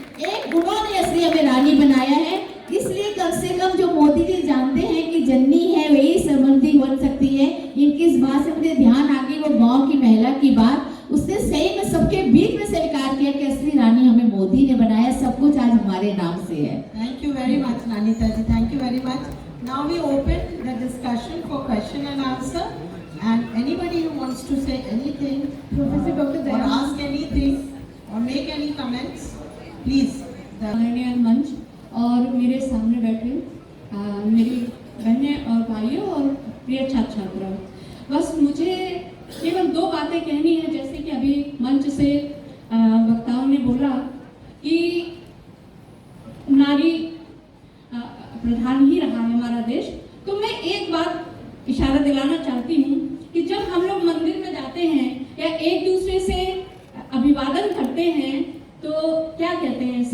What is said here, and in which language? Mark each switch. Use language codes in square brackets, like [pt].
[hi] एक उन्होंने असली हमें रानी बनाया है। इसलिए कम से कम जो मोदी जी जानते हैं कि जननी है वही समृद्धि बन सकती है, इनकी इस बात से मुझे ध्यान आ गई। वो गांव की महिला की बात उसने सही में सबके बीच में स्वीकार किया कि असली रानी हमें मोदी ने बनाया, सब कुछ आज हमारे नाम से है। [en] Thank you very much Nanita ji, thank you very much. Now we open the discussion for question and answer and anybody who wants to say anything, Professor Dr. or ask anything or make any comments, please. [hi] माननीय मंच और मेरे सामने बैठे मेरी बहनें और भाइयों और प्रिय छात्र छात्राओं, बस मुझे केवल दो बातें कहनी है। जैसे कि अभी मंच से वक्ताओं ने बोला कि नारी प्रधान ही रहा है हमारा देश, तो मैं एक बात इशारा दिलाना चाहती हूँ कि जब हम लोग मंदिर में जाते हैं या एक दूसरे से अभिवादन करते हैं तो क्या कहते हैं?